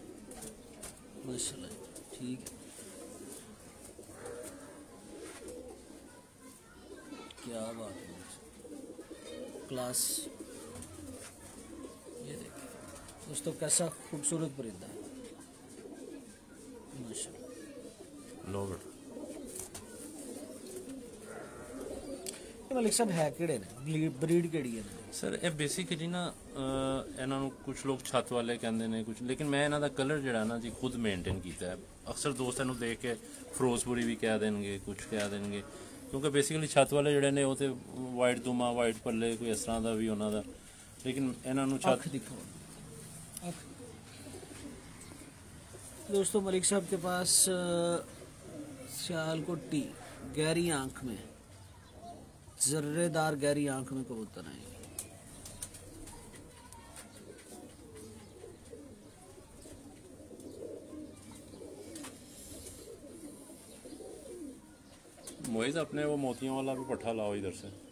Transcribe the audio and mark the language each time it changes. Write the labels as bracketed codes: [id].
[hi] माशाल्लाह ठीक है, क्या बात है क्लास। ये देखिए दोस्तों कैसा खूबसूरत परिंदा है माशाल्लाह। लो बेटा, [pa] मलिक साहब है किहड़े ने, ब्रीड किहड़ी है? सर ਇਹ ਬੇਸਿਕਲੀ ਨਾ ਇਹਨਾਂ ਨੂੰ ਕੁਝ ਲੋਕ ਛੱਤ ਵਾਲੇ ਕਹਿੰਦੇ ਨੇ ਕੁਝ, ਲੇਕਿਨ ਮੈਂ ਇਹਨਾਂ ਦਾ ਕਲਰ ਜਿਹੜਾ ਨਾ ਜੀ ਖੁਦ ਮੇਨਟੇਨ ਕੀਤਾ ਹੈ। ਅਕਸਰ ਦੋਸਤ ਇਹਨੂੰ ਦੇਖ ਕੇ ਫਿਰੋਜ਼ਪੁਰੀ ਵੀ ਕਹਿ ਦੇਣਗੇ, ਕੁਝ ਕਹਿ ਦੇਣਗੇ, ਕਿਉਂਕਿ ਬੇਸਿਕਲੀ ਛੱਤ ਵਾਲੇ ਜਿਹੜੇ ਨੇ ਉਹ ਤੇ ਵਾਈਟ ਦੁਮਾ ਵਾਈਟ ਪੱਲੇ ਕੋਈ ਇਸ ਤਰ੍ਹਾਂ ਦਾ ਵੀ ਉਹਨਾਂ ਦਾ, ਲੇਕਿਨ ਇਹਨਾਂ ਨੂੰ ਛੱਤ [hi] दिखाओ। दोस्तों मलिक साहब के पास सियालकोटी गहरी आंख में जर्रेदार गहरी आंख में कबूतर है। मोहित अपने वो मोतियों वाला भी पट्ठा लाओ इधर से।